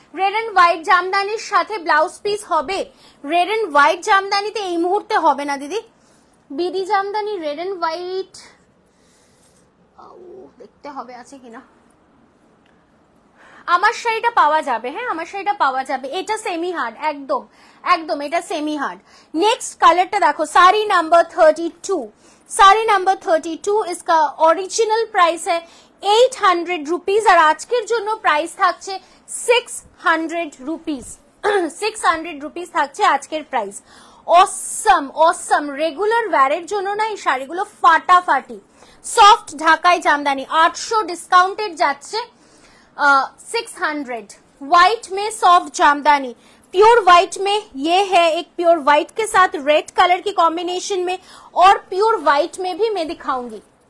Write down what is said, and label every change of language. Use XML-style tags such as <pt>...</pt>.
<bn>Red and white জামদানির সাথে blouse piece হবে। Red and white জামদানিতে এই মুহূর্তে হবে না দিদি, BD Jamdani red and white দেখতে হবে আছে কিনা। আমার শাড়িটা পাওয়া যাবে, হ্যাঁ আমার শাড়িটা পাওয়া যাবে। এটা সেমি হার্ড, একদম একদম এটা সেমি হার্ড। নেক্সট কালারটা দেখো,</bn> <hi>साड़ी नंबर 32। साड़ी नंबर 32 इसका ओरिजिनल प्राइस है 800 रुपीज और</hi> <bn>আজকের জন্য প্রাইস থাকছে 600 রুপিস। 600 রুপিস থাকছে আজকের প্রাইস। অসম অসম, রেগুলার ওয়্যারের জন্য না এই শাড়িগুলো ফাটাফাটি। সফট ঢাকাই জামদানি 800, ডিসকাউন্টেড যাচ্ছে 600।</bn> <hi>व्हाइट में सॉफ्ट जामदानी, प्योर व्हाइट में ये है, एक प्योर व्हाइट के साथ रेड कलर की कॉम्बिनेशन में, और प्योर व्हाइट में भी मैं दिखाऊंगी।</hi>